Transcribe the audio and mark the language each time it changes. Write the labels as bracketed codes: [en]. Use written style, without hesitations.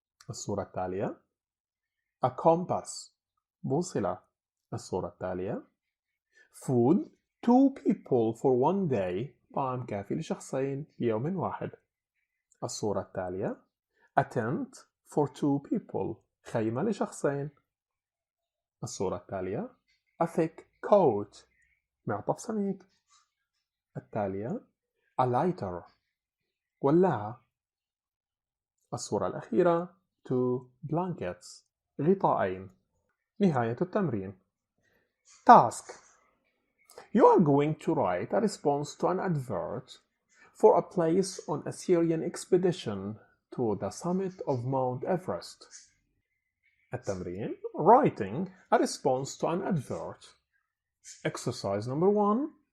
[ar] الصورة التالية [en] A compass. [ar] بوصلة. الصورة التالية [en] Food 2 people for 1 day. [ar] طعام كافي لشخصين ليوم واحد. الصورة التالية [en] A tent for 2 people. [ar] خيمة لشخصين. الصورة التالية [en] A thick coat. [ar] معطف سميك. التالية [en] A lighter. [ar] ولاعة. الصورة الأخيرة [en] 2 blankets. [ar] غطاءين. نهاية التمرين. Task. [en] You are going to write a response to an advert for a place on a Syrian expedition to the summit of Mount Everest. [ar] التمرين. [en] Writing a response to an advert. Exercise number 1.